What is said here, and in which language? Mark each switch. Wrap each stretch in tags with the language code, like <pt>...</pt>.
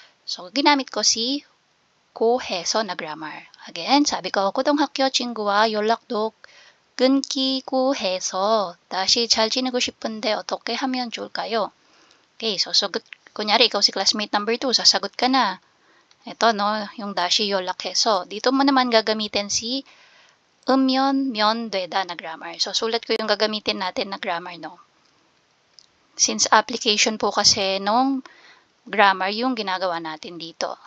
<tl>So, ginamit ko si 고해서 na grammar. Again, sabi ko,</tl> <ko>고등학교 친구와 연락도 끊기고 해서 다시 잘 지내고 싶은데 어떻게 하면 좋을까요?</ko> <tl>Okay, so kunyari, ikaw si classmate number 2, sasagot ka na. Ito, no, yung dashi</tl> <ko>연락해서.</ko> <tl>Dito mo naman gagamitin si 면 되다 na grammar. So, sulat ko yung gagamitin natin na grammar, no. Since application po kasi nung grammar yung ginagawa natin dito.</tl>